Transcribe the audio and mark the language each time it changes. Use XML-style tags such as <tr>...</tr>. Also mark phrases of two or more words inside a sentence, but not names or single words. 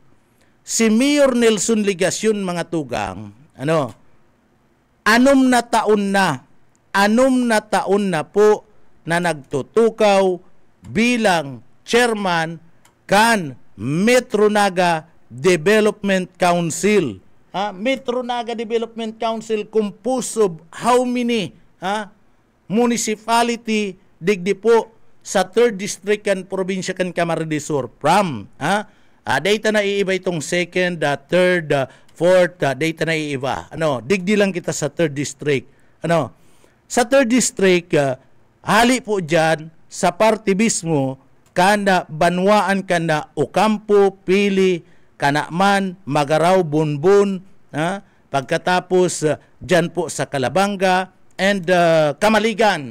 <bik>Si Mayor Nelson Ligacion mga tugang, anom na taon na po na nagtutukaw bilang chairman kan Metro Naga Development Council. Metro Naga Development Council</bik> <en>composed of how many municipality</en> <bik>digdi po sa 3rd district kan probinsya kan Camarines Sur from Data na iiba itong</bik> <en>second, third, fourth,</en> <bik>data na iiba. Digdi lang kita sa third district. Sa third district, hali po dyan sa party mismo, kana banwaan kana Ocampo, Pili, Kanaman, Magaraw, Bunbun, pagkatapos dyan po sa Calabanga and Kamaligan.</bik>